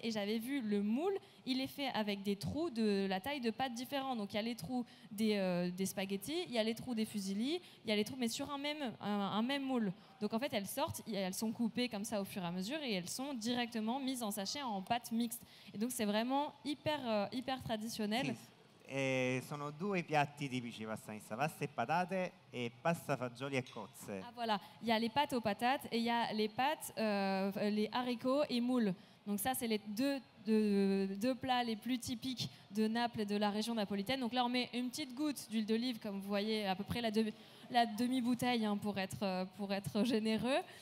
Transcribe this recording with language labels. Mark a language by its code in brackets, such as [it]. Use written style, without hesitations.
[fr] Et j'avais vu le moule, il est fait avec des trous de la taille de pâtes différents. Donc, il y a les trous des spaghettis, il y a les trous des fusilli, il y a les trous, mais sur un même moule. Donc, en fait, elles sortent, elles sont coupées comme ça au fur et à mesure et elles sont directement mises en sachet en pâte mixte. Et donc, c'est vraiment hyper traditionnel. [it] Sì, sono 2 piatti tipici pasta mista, pasta e patate e pasta fagioli e cozze. [fr] Ah voilà, il y a les pâtes aux patates et il y a les pâtes, les haricots et moules. Donc ça, c'est les deux plats les plus typiques de Naples et de la région napolitaine. Donc là, on met une petite goutte d'huile d'olive, comme vous voyez, à peu près la demi-bouteille hein, pour être généreux.